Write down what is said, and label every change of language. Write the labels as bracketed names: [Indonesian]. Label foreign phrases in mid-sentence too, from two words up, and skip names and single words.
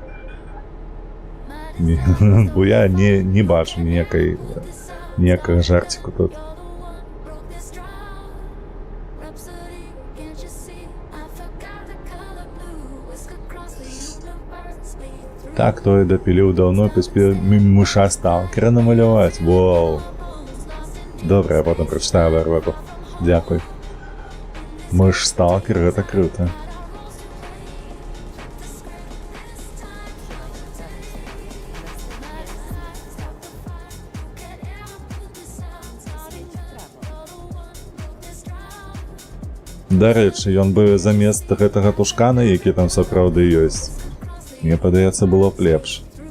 [Belarusian] Бо я не бачу ніякага жарціку тут. Так, тое дапіліў даўно, паспеў мыша сталкера намаляваць. Воу! [Ukrainian] Добре, я потім прочитаю вервепу. Дякую. Миш сталкер, [Belarusian] гэта круто. Дарэчы, ён бы замест гэтага тушкана, які там сапраўды ёсць, мне падаецца, было б лепш.